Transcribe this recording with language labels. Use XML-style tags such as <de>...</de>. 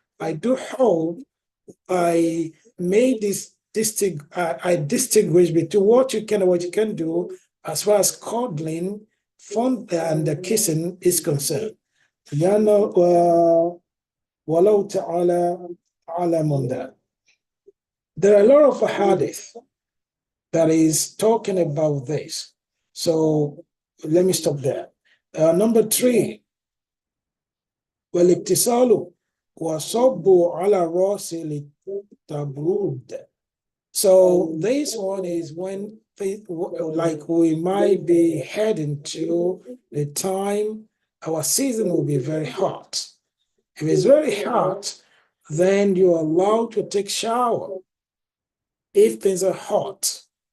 <en>I do hope I made this I distinguish between what you can and what you can do as far as cuddling, fun, and the kissing is concerned. Walau ta'ala alam on that. There are a lot of hadith that is talking about this. So let me stop there. Number 3,</en> <ar>والاتصال وصب على الرأس للتبرد.</ar> <en>So this one is when like we might be heading to the time our season will be very hot. If it's very hot, then you're allowed to take shower if things are hot.</en>